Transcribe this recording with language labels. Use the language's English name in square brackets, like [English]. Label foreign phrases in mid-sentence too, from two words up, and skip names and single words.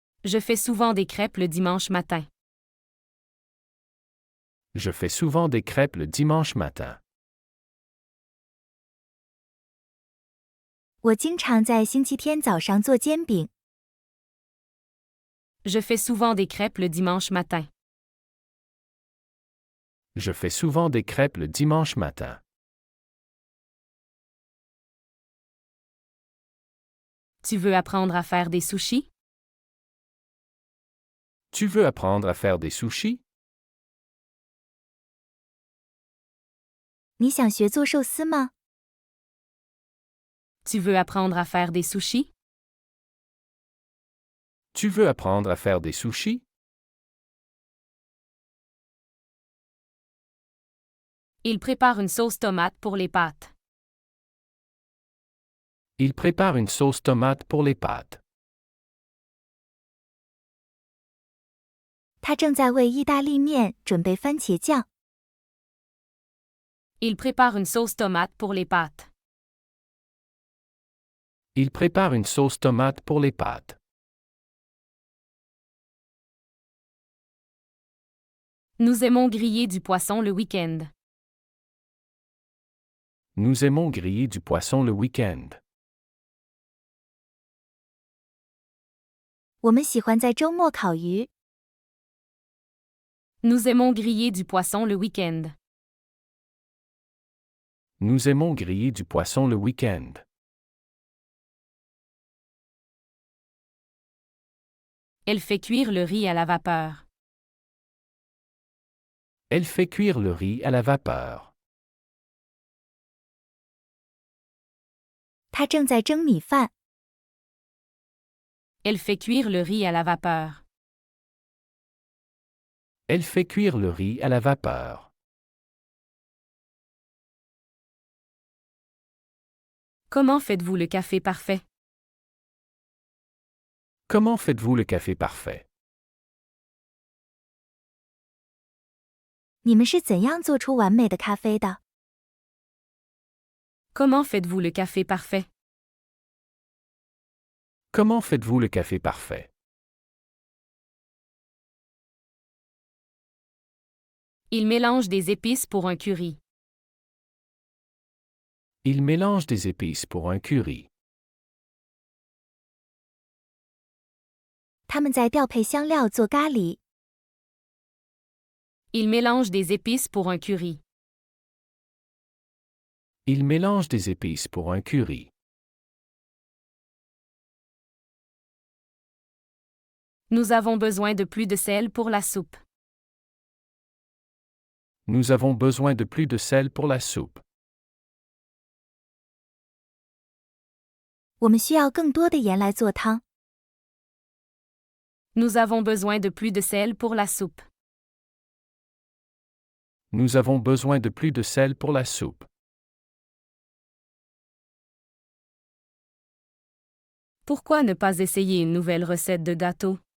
[French] Je fais souvent des crêpes le dimanche matin. Je fais souvent des crêpes le dimanche matin. [Chinese] 我经常在星期天早上做煎饼。 [French] Je fais souvent des crêpes le dimanche matin. Je fais souvent des crêpes le dimanche matin. Tu veux apprendre à faire des sushis? Tu veux apprendre à faire des sushis? [Chinese] 你想学做寿司吗？ [French] Tu veux apprendre à faire des sushis? Tu veux apprendre à faire des sushis? Il prépare une sauce tomate pour les pâtes. Il prépare une sauce tomate pour les pâtes. [Chinese] 他正在为意大利面准备番茄酱。 [French] Il prépare une sauce tomate pour les pâtes. Il prépare une sauce tomate pour les pâtes. Nous aimons griller du poisson le week-end. Nous aimons griller du poisson le week-end. [Chinese] 我们喜欢在周末烤鱼。 [French] Nous aimons griller du poisson le week-end. Nous aimons griller du poisson le week-end. Elle fait cuire le riz à la vapeur. Elle fait cuire le riz à la vapeur. [Chinese] 他正在蒸米饭。 [French] Elle fait cuire le riz à la vapeur. Elle fait cuire le riz à la vapeur. Comment faites-vous le café parfait? Comment faites-vous le café parfait? [Chinese] 你们是怎样做出完美的咖啡的？ [French] Comment faites-vous le café parfait? Comment faites-vous le café parfait? Il mélange des épices pour un curry. Il mélange des épices pour un curry. [Chinese] 他们在调配香料做咖喱。 [French] Il mélange des épices pour un curry. Il mélange des épices pour un curry. Nous avons besoin de plus de sel pour la soupe. Nous avons besoin de plus de sel pour la soupe. [Chinese] 我们需要更多的盐来做汤。 [French] Nous avons besoin de plus de sel pour la soupe. Nous avons besoin de plus de sel pour la soupe. Pourquoi ne pas essayer une nouvelle recette de gâteau?